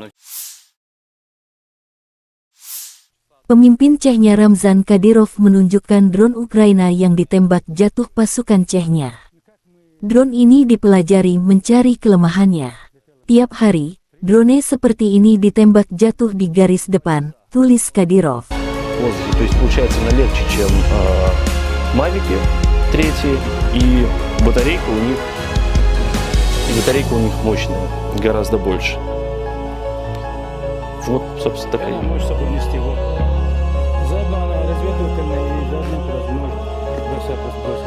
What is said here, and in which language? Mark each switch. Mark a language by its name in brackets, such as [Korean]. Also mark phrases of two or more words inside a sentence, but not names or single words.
[Indonesian] Pemimpin Chechnya Ramzan Kadyrov menunjukkan drone Ukraina yang ditembak jatuh pasukan Chechnya. Drone ini dipelajari mencari kelemahannya. Tiap hari, drone seperti ini ditembak jatuh di garis depan, tulis Kadyrov. [Russian] То есть получается она легче, чем Мавики третьи, и батарейка у них мощная, гораздо больше. Вот, собственно, такая. Можешь с собой нести его. Заодно она разведывательная и заодно может бросать.